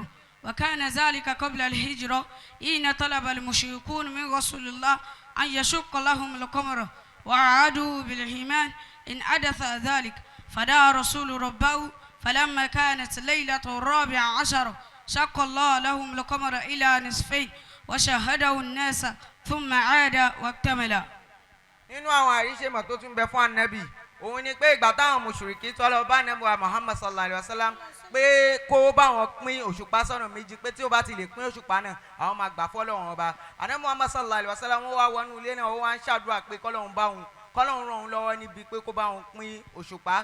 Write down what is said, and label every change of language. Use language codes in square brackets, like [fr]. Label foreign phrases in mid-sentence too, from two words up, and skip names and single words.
[ar] وكان ذلك قبل الهجرة حين طلب المشركون من رسول الله أن يشق لهم القمر وأعادوا بالإيمان إن حدث ذلك فدعا رسول ربه فلما كانت ليلة 14 شق الله لهم القمر إلى نصفين وشاهده الناس ثم عاد واكتمل. [yo] nínú àwọn àríṣèmọ̀ tó tún bẹ fún ànábì òun ni pé ìgbà táwọn mùṣùríkí tọ́lọ bá ànábì wa Muhammad [ar] صلى الله عليه وسلم [yo] pé kó bá wọn pín òṣùpá sọ́nà méjì, pé tí ó bá ti lè pín òṣùpá náà àwọn máa gbà fọ́lọ́run ọba. Ànábì Muhammad [ar] صلى الله عليه وسلم [yo] wọ́n wá wọnú ilé náà, wọ́n wá ń ṣàdúrà pé kọ́lọ́run ràn òun lọ́wọ́ níbi pé kó bá wọn pín òṣùpá.